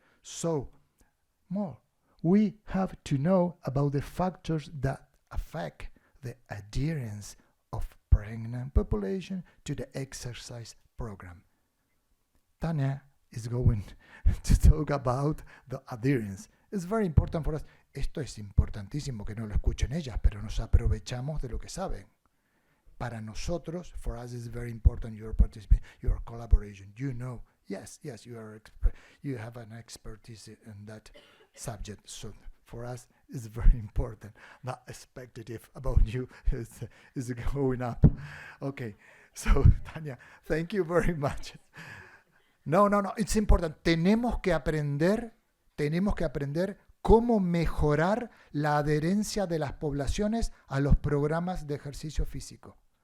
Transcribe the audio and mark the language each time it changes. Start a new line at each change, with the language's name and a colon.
English: So, more, we have to know about the factors that affect the adherence of pregnant population to the exercise program. Tania is going to talk about the adherence. It's very important for us.
Spanish: Esto es importantísimo que no lo escuchen ellas, pero nos aprovechamos de lo que saben. Para nosotros,
English: for us, it's very important your participation, your collaboration. You know, yes, you have an expertise in that subject. So for us, it's very important. The expectative about you is going up. Okay, so Tania, thank you very much. No, it's important.
Spanish: Tenemos que aprender cómo mejorar la adherencia de las poblaciones a los programas de ejercicio físico.